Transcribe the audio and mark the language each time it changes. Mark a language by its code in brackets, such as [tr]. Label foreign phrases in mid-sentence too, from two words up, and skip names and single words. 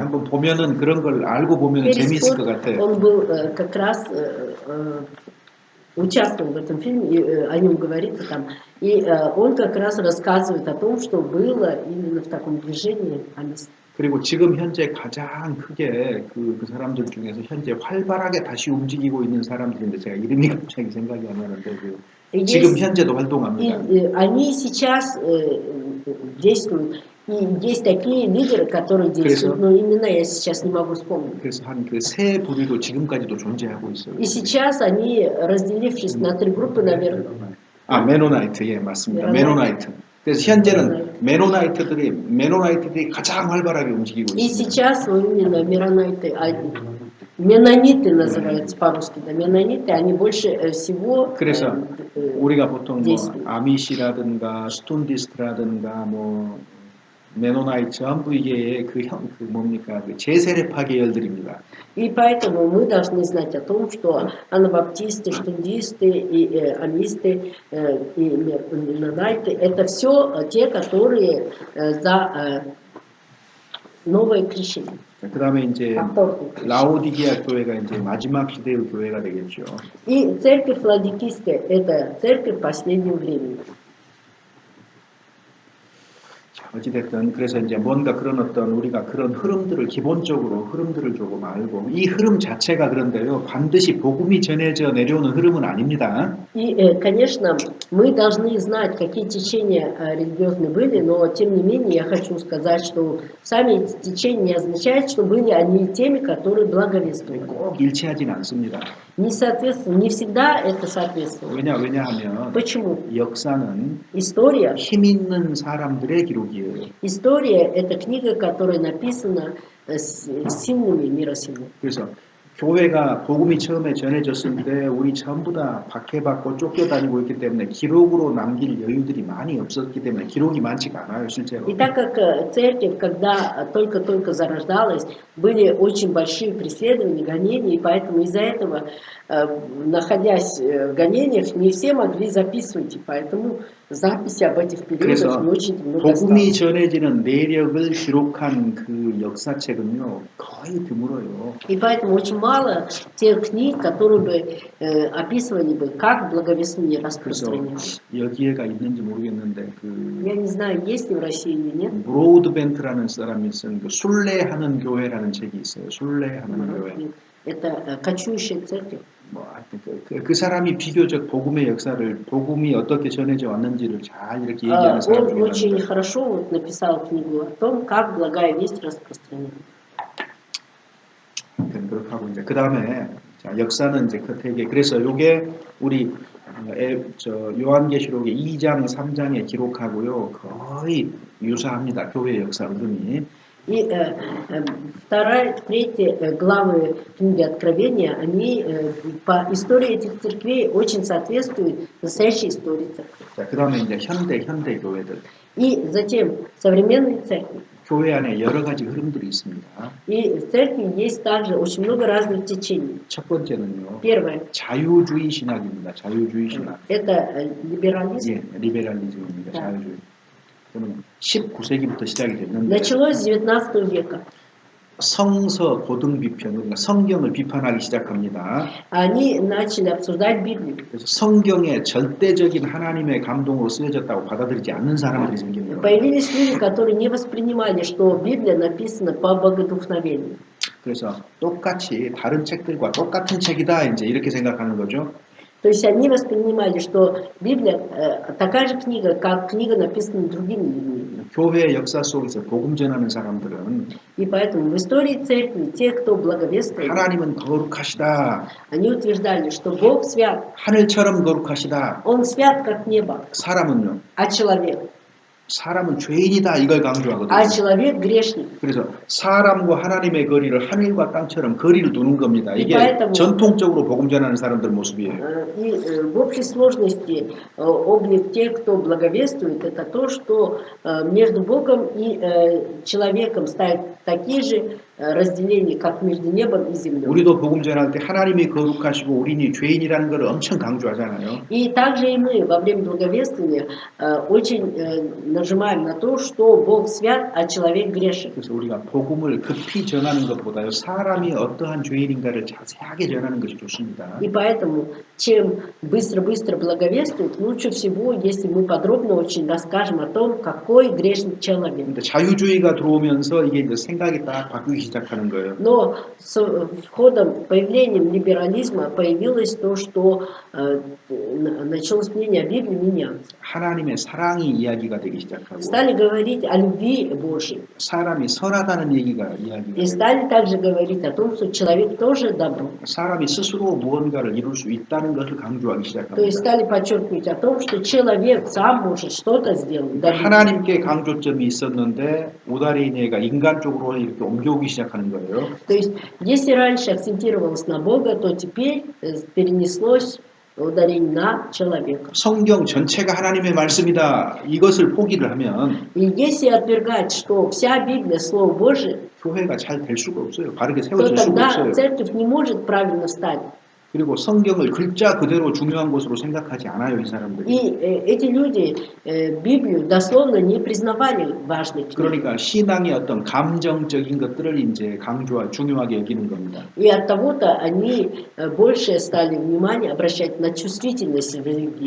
[ko] 한번 보면은 그런 걸 알고 보면 재미있을 것 같아요. [ru] Он был как раз участвовал в этом фильме, и, о нем говорится там. И он как раз рассказывает о том, что было именно в таком движении амист. [ko] 그리고 지금 현재 가장 크게 그 사람들 중에서 현재 활발하게 다시 움직이고 있는 사람들인데 제가 이름이 갑자기 생각이 안 나는데 그 지금 현재도 활동합니다. [ru] Они сейчас действуют. И есть такие лидеры, которые действуют, но имена я сейчас не могу вспомнить. [ko] 그래서 한 그 세 부류로 지금까지도 존재하고 있어요. [ru] И сейчас они, разделившись на 3 группы, наверное. [ko] 아, 메노나이트, 예, 맞습니다. 메노나이트. 그래서 현재는 메노나이트들이 가장 활발하게 움직이고 [ru] И [ko] 있습니다. [ru] сейчас именно менониты называются по-русски, да, менониты, они больше всего [ko] 그래서 우리가 보통 뭐 [ru] действуют. [ko] 아미시라든가 스톤디스트라든가 뭐 메노나이트 전부 이게 그 뭡니까 그 제세례파 계열들입니다. [ru] И поэтому мы должны знать о том, что анабаптисты, штундисты, и амисты, и менонайты – это все те, которые за новое крещение. [ko] 그 다음에 이제 라오디게아 교회가 이제 마지막 시대의 교회가 되겠죠. [ru] И церковь Ладикийская – это церковь последнего времени. [ko] 어찌됐든 그래서 이제 뭔가 그런 어떤 우리가 그런 흐름들을 기본적으로 흐름들을 조금 알고 이 흐름 자체가 그런데요 반드시 복음이 전해져 내려오는 흐름은 아닙니다. [ru] И, конечно, мы должны знать, какие течения религиозные были, но тем не менее я хочу сказать, что сами эти течения не означают, что были они теми, которые благовествовали. [ko] 꼭 일치하진 않습니다. [ru] Не соответственно, не всегда это соответствует. [ko] 왜냐하면 [ru] Почему? [ko] 역사는 [ru] История. [ko] 힘 있는 사람들의 기록이에요. [ru] История – это книга, которая написана сильными мира сего. [ko] 그래서 교회가 복음이 처음에 전해졌을 때 우리 전부 다 박해받고 쫓겨다니고 있기 때문에 기록으로 남길 여유들이 많이 없었기 때문에 기록이 많지가 않아요, 실제로. [ru] И так как церковь, когда только-только зарождалась, были очень большие преследования, гонения, и поэтому из-за этого, находясь в гонениях, не все могли записывать, и поэтому записи об этих периодах не очень много [ko] 복음이 [ru] осталось. [ko] 전해지는 내력을 기록한 그 역사책은요 거의 드물어요. [ru] И поэтому очень мало тех книг, которые бы описывали бы, как благовествование распространялось. [ko] 여기에가 있는지 모르겠는데 그 [ru] Я не знаю, есть ли в России или нет. [ko] 브로드벤트라는 사람이 쓴 그 순례하는 교회라는 책이 있어요. 순례하는 교회. [ru] Это кочующая церковь. [ko] 뭐 그 사람이 비교적 복음의 역사를 복음이 어떻게 전해져 왔는지를 잘 이렇게 얘기하는 사람 [ru] Он [ko] 중에 [ru] очень [ko] 하나인데. [ru] хорошо вот написал книгу о том, как благая весть распространена. [ko] 그렇게 하고 이제 그 다음에 역사는 이제 되게 그래서 요게 우리 요한계시록의 2장, 3장에 기록하고요 거의 유사합니다. 교회 역사 흐름이. [ru] И вторая, третья главы книги Откровения, они по истории этих церквей очень соответствуют настоящей истории церкви. [ko] 자, 그 다음에 이제 현대 교회들. [ru] И затем современные церкви. [ko] 교회 안에 여러 가지 흐름들이 있습니다. [ru] И в церкви есть также очень много разных течений. [ko] 첫 번째는요. [ru] Первое. [ko] 자유주의 신학입니다. 자유주의 신학. [ru] Это либерализм. [ko] 예, 리베랄리즘입니다. 네. 자유주의. 저는 19세기부터 시작이 됐는데 [ru] Началось с 19 века. [ko] 성서 고등 비평, 그러니까 성경을 비판하기 시작합니다. [ru] Они начали обсуждать Библию. [ko] 그래서 성경에 절대적인 하나님의 감동으로 쓰여졌다고 받아들이지 않는 사람들이 생긴 거예요. [ru] Появились люди, которые не воспринимали, что Библия написана по богодухновению. [ko] 그래서 똑같이 다른 책들과 똑같은 책이다 이제 이렇게 생각하는 거죠. [ru] То есть они воспринимали, что Библия такая же книга, как книга, написанная другими людьми. [ko] 교회 역사 속에서 복음 전하는 사람들은 [ru] И поэтому в истории церкви те, кто благовествовал, [ko] 하나님은 거룩하시다, [ru] они утверждали, что Бог свят, [ko] 하늘처럼 거룩하시다. [ru] Он свят, как небо, [ko] 사람은요, [ru] а [ko] 사람은 죄인이다 이걸 강조하거든요. [ru] человек грешник. [ko] 그래서 사람과 하나님의 거리를 하늘과 땅처럼 거리를 두는 겁니다. 이게 [ru] поэтому- [ko] 전통적으로 복음 전하는 사람들 모습이에요. [ru] И в общей сложности облик тех, кто благовествует, это то, что между Богом и человеком ставят такие же разделения, как между небом и землей. [ko] 우리도 복음 전할 때 하나님이 거룩하시고 우리는 죄인이라는 걸 엄청 강조하잖아요. [ru] И также и мы во время благовествования очень нажимаем на то, что Бог свят, а человек грешен. [ko] 그래서 우리가 복음을 급히 전하는 것보다요, 사람이 어떠한 죄인인가를 자세하게 전하는 것이 좋습니다. [ru] И поэтому, чем быстро-быстро благовествует, лучше всего, если мы подробно очень расскажем о том, какой грешный человек. [ko] 근데 자유주의가 들어오면서 이게 이제 생각이 딱 바뀌기 시작하는 거예요. [ru] Но с входом, появлением либерализма появилось то, что началось мнение о Библии меняться. [ko] 하나님의 사랑이 이야기가 되기 시작하고 [ru] Стали говорить о любви Божьей. [ko] 사람이 선하다는 얘기가 이야기가 [ru] И [ko] 되고 [ru] стали также говорить о том, что человек тоже добро. [ko] 사람이 스스로 무언가를 이룰 수 있다는 것을 강조하기 [ru] То есть [ko] 시작합니다. [ru] стали подчеркивать о том, что человек сам может что-то сделать. добиться. [ko] 하나님께 강조점이 있었는데 오다리네가 인간적으로 이렇게 옮겨오기 시작하는 거예요. [ru] То есть, если раньше акцентировалось на Бога, то теперь перенеслось ударение на человека. [ko] 성경 전체가 하나님의 말씀이다. 이것을 포기를 하면 [ru] И если отвергать, что вся Библия Слово Божие, [ko] 교회가 잘 될 수가 없어요. 바르게 [ru] то [ko] 세워질 수가 [ru] тогда [ko] 없어요. [ru] церковь не может правильно встать. [ko] 그리고 성경을 글자 그대로 중요한 것으로 생각하지 않아요, 이 사람들이. [ru] И эти люди Библию дословно не признавали важной книгой. [ko] 그러니까 신앙의 어떤 감정적인 것들을 이제 중요하게 여기는 겁니다. [ru] И от того-то они больше стали внимание обращать на чувствительность в религии.